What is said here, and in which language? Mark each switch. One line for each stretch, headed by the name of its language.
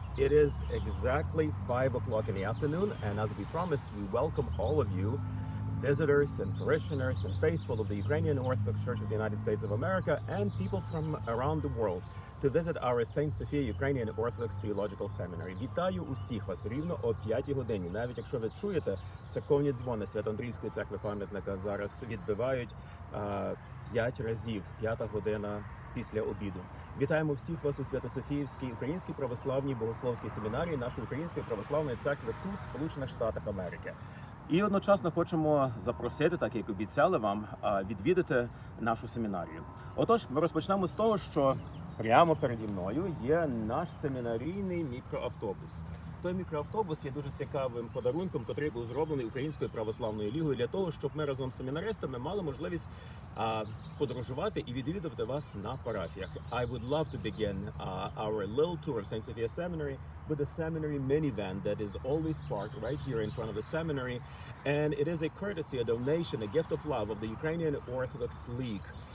English: It is exactly 5 o'clock in the afternoon, and as we promised, we welcome all of you, visitors and parishioners and faithful of the Ukrainian Orthodox Church of the United States of America and people from around the world to visit our St. Sophia Ukrainian Orthodox Theological Seminary.
Ukrainian: Вітаю усіх вас рівно о 5 годині. Навіть якщо ви чуєте, церковні дзвони Свято-Андріївської церкви пам'ятника зараз відбивають 5 разів, 5 година після обіду. Вітаємо всіх вас у Свято-Софіївській Українській православній богословській семінарії нашої Української православної церкви тут, в Сполучених Штатах Америки. І одночасно хочемо запросити, так як обіцяли вам, відвідати нашу семінарію. Отож, ми розпочнемо з того, що прямо переді мною є наш семінарійний мікроавтобус. Той мікроавтобус є дуже цікавим подарунком, який був зроблений Українською православною лігою для того, щоб ми разом з семінаристами мали можливість подорожувати і відвідувати вас на парафіях.
English: I would love to begin our little tour of St. Sophia Seminary with a seminary minivan that is always parked right here in front of the seminary. And it is a courtesy, a donation, a gift of love of the Ukrainian Orthodox League.